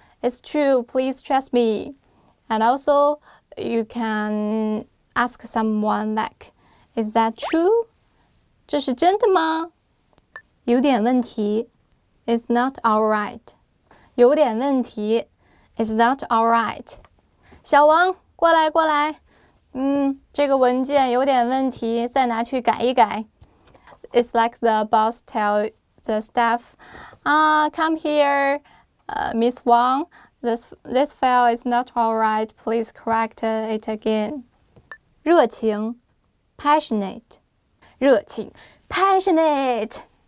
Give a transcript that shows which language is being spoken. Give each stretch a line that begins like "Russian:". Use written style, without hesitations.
English: It's true, please trust me. And also, you can ask someone like, is that true?
Chinese: 这是真的吗？
English: 有点问题 It's not alright. 有点问题 It's not alright.
Chinese: 小王，过来过来。这个文件有点问题，再拿去改一改。
English: It's like the boss tell the staff, come here, Miss Wang, this file is not alright, please correct it again. 热情 passionate. 热情 passionate.